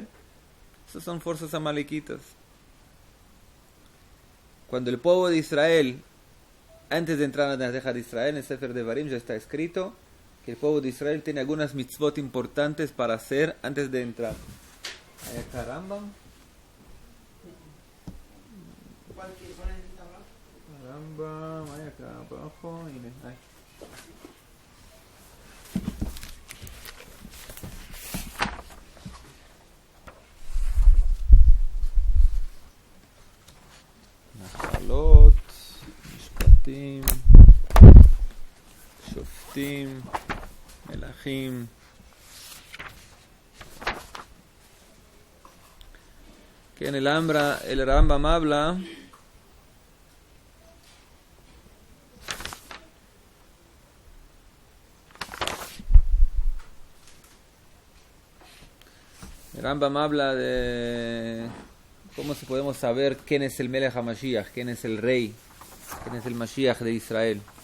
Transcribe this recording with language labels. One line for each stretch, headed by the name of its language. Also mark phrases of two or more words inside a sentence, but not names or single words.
Spanish: Esas son fuerzas amalequitas. Cuando el pueblo de Israel, antes de entrar en la tierra de Israel, en el Sefer Devarim ya está escrito que el pueblo de Israel tiene algunas mitzvot importantes para hacer antes de entrar. Hay acá Rambam. Rambam, hay acá abajo.
Hebrew: נחלות, משפטים, שופטים, מלכים. כן,
Spanish: el Rambam habla de cómo se podemos saber quién es el
Hebrew: מלך המשיח,
Spanish: quién es el rey, quién es el Mashiach de Israel.